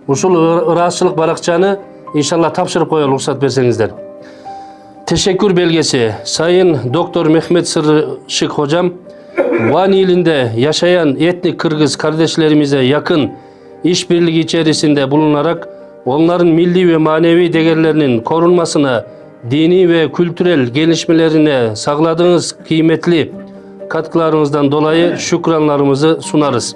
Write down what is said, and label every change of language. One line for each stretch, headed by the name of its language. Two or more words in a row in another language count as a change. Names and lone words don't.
Kyrgyz: ушул ыраазчылык баракчаны иншалла тапшырып коелу, уруксат берсеңиздер.
Turkish: Teşekkür belgesi Sayın Doktor Mehmet Sırışık hocam, Van ilinde yaşayan etnik Kırgız kardeşlerimize yakın işbirliği içerisinde bulunarak onların milli ve manevi değerlerinin korunmasına, dini ve kültürel gelişmelerine sağladığınız kıymetli katkılarınızdan dolayı şükranlarımızı sunarız.